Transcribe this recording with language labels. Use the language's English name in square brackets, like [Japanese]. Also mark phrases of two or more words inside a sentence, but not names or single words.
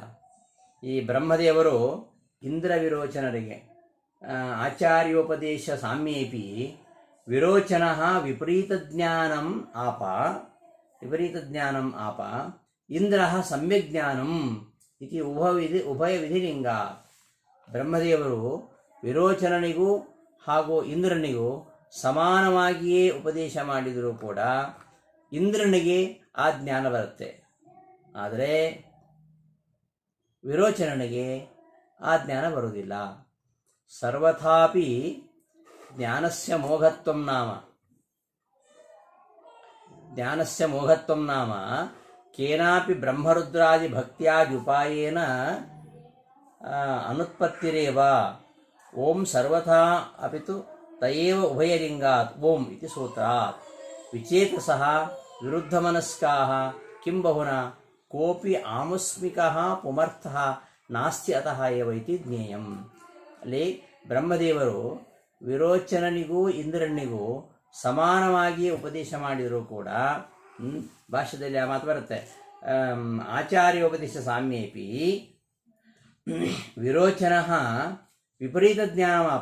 [Kannada] ಈ ಬ್ರಹ್ಮದೇವರು ಇಂದ್ರ ವಿರೋಚನರಿಗೆ [Sanskrit] ಆಚಾರ್ಯೋಪದೇಶ ಸಾಮ್ಯೇಪಿ ವಿರೋಚನ ವಿಪರೀತ ಜ್ಞಾನಂ ಆಪ ಇಂದ್ರ ಸಮ್ಯಕ್ ಜ್ಞಾನಂ ಇತಿ ಉಭಯ ವಿಧಿಲಿಂಗ. [Kannada] ಬ್ರಹ್ಮದೇವರು ವಿರೋಚನನಿಗೂ ಹಾಗೂ ಇಂದ್ರನಿಗೂ ಸಮಾನವಾಗಿಯೇ ಉಪದೇಶ ಮಾಡಿದರೂ ಕೂಡ ಇಂದ್ರನಿಗೆ ಆ ಜ್ಞಾನ ಬರುತ್ತೆ, ಆದರೆ ವಿರೋಚನನಿಗೆ ಆ ಜ್ಞಾನ ಬರುವುದಿಲ್ಲ. [Sanskrit] ಸರ್ವಥಾಪಿ ಜ್ಞಾನಸ್ಯ ಮೋಘತ್ವಂ ನಾಮ ಕೇನಾಪಿ ಬ್ರಹ್ಮರುದ್ರಾದಿ ಭಕ್ತ್ಯಾದ್ಯುಪಾಯೇನ ಅನುತ್ಪತ್ತಿರೇವ. ಓಂ ಸರ್ವಥಾ ಅಪಿತು ತಯೇವ ಉಭಯಲಿಂಗಾತ್ ಓಂ ಇತಿ ಸೂತ್ರಾತ್. ವಿಚೇತಸಃ ವಿರುದ್ಧಮನಸ್ಕಾಃ ಕಿಂ ಬಹುನ ಕೋಪಿ ಆಮುಸ್ಮಿಕಃ ಪುಮರ್ಥಃ ನಾಸ್ತಿ ಅತಃ ಏವ ಇತಿ ಜ್ಞೇಯಂ. [Kannada] ಅಲ್ಲಿ ಬ್ರಹ್ಮದೇವರು ವಿರೋಚನನಿಗೂ ಇಂದ್ರನಿಗೂ ಸಮಾನವಾಗಿಯೇ ಉಪದೇಶ ಮಾಡಿದರೂ ಕೂಡ ಭಾಷ್ಯದಲ್ಲಿ ಆ ಮಾತು ಬರುತ್ತೆ. [Sanskrit] ಆಚಾರ್ಯೋಪದೇಶ ಸಾಮ್ಯೇಪಿ ವಿರೋಚನ ವಿಪರೀತ ಜ್ಞಾನಮಾಪ.